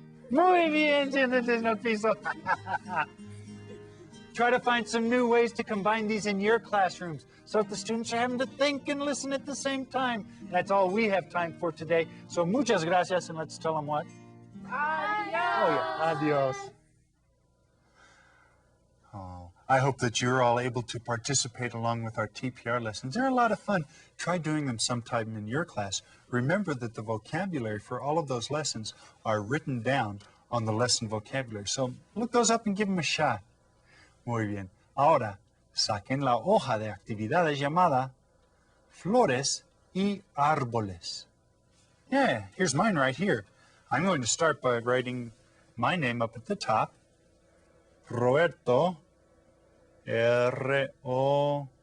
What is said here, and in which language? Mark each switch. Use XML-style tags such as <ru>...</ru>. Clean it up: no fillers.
<es>Muy bien, siéntense en el piso.</es> <en>Try to find some new ways to combine these in your classrooms so that the students are having to think and listen at the same time. That's all we have time for today. So</en> <es>muchas gracias,</es> <en>and let's tell them what? Adios. Oh, yeah. Adios. Oh, I hope that you're all able to participate along with our TPR lessons. They're a lot of fun. Try doing them sometime in your class. Remember that the vocabulary for all of those lessons are written down on the lesson vocabulary. So look those up and give them a shot.</en> <es>Muy bien. Ahora, saquen la hoja de actividades llamada Flores y Árboles.</es> <en>Yeah, here's mine right here. I'm going to start by writing my name up at the top. Roberto, R-O-V-E-R-T-O.</en>